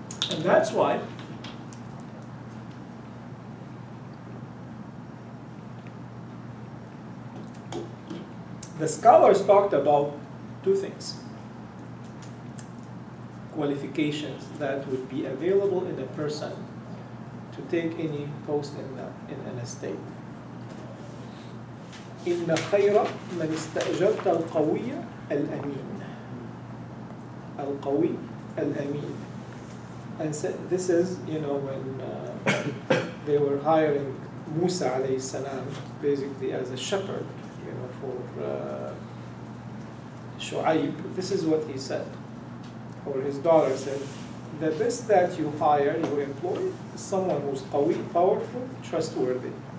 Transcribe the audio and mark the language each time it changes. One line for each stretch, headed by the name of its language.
English: And that's why the scholars talked about two things. Qualifications that would be available in a person to take any post in an estate.
Arabic: إن خير من استأجرت القوي الأمين. القوي الأمين.
English: And so this is, when they were hiring Musa alayhi salam basically as a shepherd, for Shu'aib. This is what he said, or his daughter said, the best that you hire, you employ, is someone who's qawi, powerful, trustworthy.